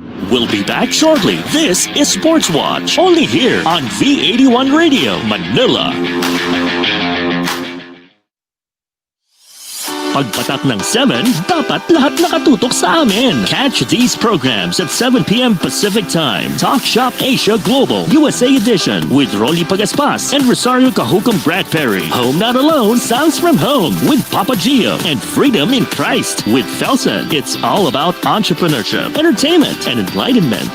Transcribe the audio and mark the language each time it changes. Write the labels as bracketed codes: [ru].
[en] We'll be back shortly. This is Sportswatch, only here on V81 Radio, Manila. [tl] Pagpatak ng 7, dapat lahat nakatutok sa amin. [en] Catch these programs at 7 p.m. Pacific Time. Talk Shop Asia Global, USA Edition, with Rolly Pagaspas and Rosario Cahucum Brad Perry. Home Not Alone, Sounds from Home, with Papa Gio. And Freedom in Christ, with Felson. It's all about entrepreneurship, entertainment, and enlightenment.